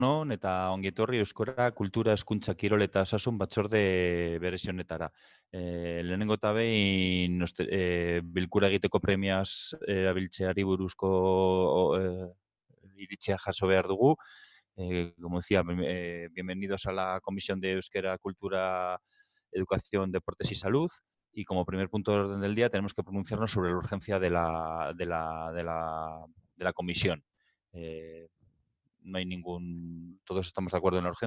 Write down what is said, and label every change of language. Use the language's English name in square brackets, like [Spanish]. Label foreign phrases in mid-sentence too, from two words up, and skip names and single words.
[Basque] on eta ongi etorri Euskara Kultura Hezkuntza Kirol eta Osasun batzorde berezi honetara. Lehenengo eta behin bilkura egiteko premiaz erabiltzeari buruzko iritzia jaso behar dugu. [Spanish] Como decía, bienvenidos a la Comisión de Euskera, Cultura, Educación, Deportes y Salud. Y como primer punto de orden del día tenemos que pronunciarnos sobre la urgencia de la comisión. No hay todos estamos de acuerdo en la urgencia.